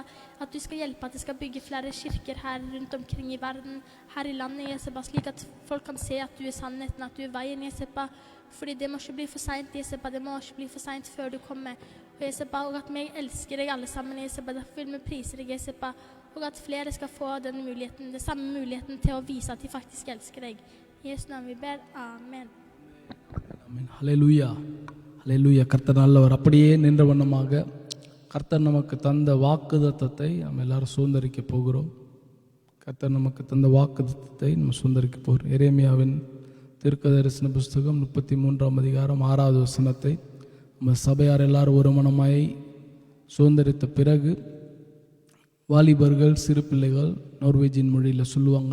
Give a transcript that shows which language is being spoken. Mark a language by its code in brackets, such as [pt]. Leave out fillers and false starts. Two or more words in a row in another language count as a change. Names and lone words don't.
[sv] Att du ska hjälpa att det ska bygga flera kyrkor här runt omkring i världen, här i landet, Jesupa, så att folk kan se att du är sannheten, att du är vägen, Jesupa. För det måste bli för sent, Jesupa. Det måste bli för sent för du kommer. Och Jesupa, och att vi älskar dig allesammans, Jesupa. Därför vill vi prisa dig, Jesupa. Och att flera ska få den möjligheten, den samma möjligheten till att visa att de faktiskt älskar dig. I Jesu namn vi ber. Amen. [ta] ஆமென். ஹல்லேலூயா, ஹல்லேலூயா. கர்த்தர் நல்லவர். அப்படியே நின்ற வண்ணமாக கர்த்தர் நமக்கு தந்த வாக்குத்தத்தத்தை நம்ம எல்லாரும் சுதந்தரிக்க போகிறோம். கர்த்தர் நமக்கு தந்த வாக்குத்தத்தத்தை நம்ம சுதந்தரிக்க போகிறோம். எரேமியாவின் தீர்க்கதரிசன புஸ்தகம் 33ஆம் அதிகாரம் 6வது வசனத்தை நம்ம சபையார் எல்லாரும் ஒரு மனமாய் சுதந்தரித்த பிறகு வாலிபர்கள், சிறு பிள்ளைகள் நார்வேஜின் மொழியில் சொல்லுவாங்க.